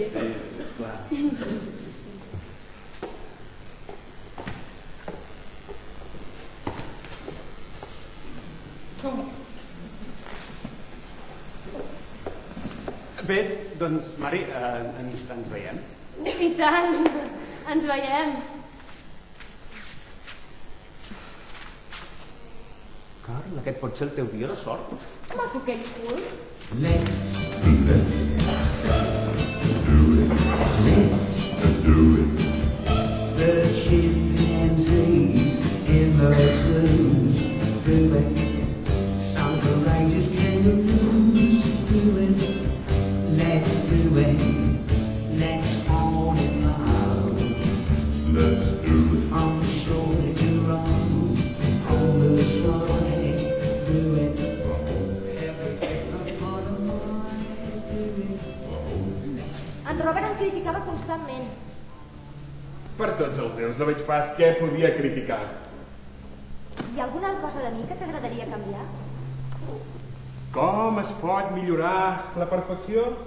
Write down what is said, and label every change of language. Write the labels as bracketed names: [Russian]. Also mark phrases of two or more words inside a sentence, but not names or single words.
[Catalan] Sí, esclar. Bé, doncs, Mari, ens veiem. I tant. Ens veiem. Carl, aquest pot ser el teu dia de sort. Maco aquell cul. [English] Let's do it. The chimpanzees in the zoos do it. Some courageous kangaroos do it. Let's do it. Let's fall in love. Let's do it. On the shore to run. On the sky, do it. [Catalan] En Robert em criticava constantment. Per tots els déus, no veig pas què podia criticar. Hi ha alguna cosa de mi que t'agradaria canviar? Com es pot millorar la perfecció?